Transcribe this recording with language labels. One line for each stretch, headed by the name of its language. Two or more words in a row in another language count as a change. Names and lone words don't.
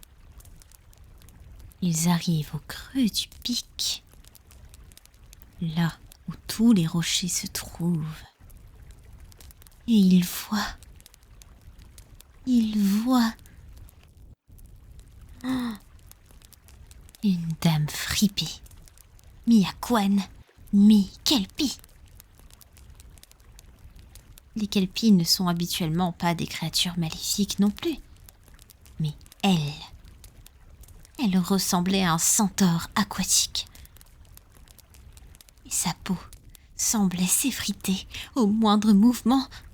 French: Ils arrivent au creux du pic, là où tous les rochers se trouvent. Et ils voient oh, une dame fripée, mi-aquane, mi-kelpie. Les kelpies ne sont habituellement pas des créatures maléfiques non plus. Mais elle ressemblait à un centaure aquatique. Et sa peau semblait s'effriter au moindre mouvement.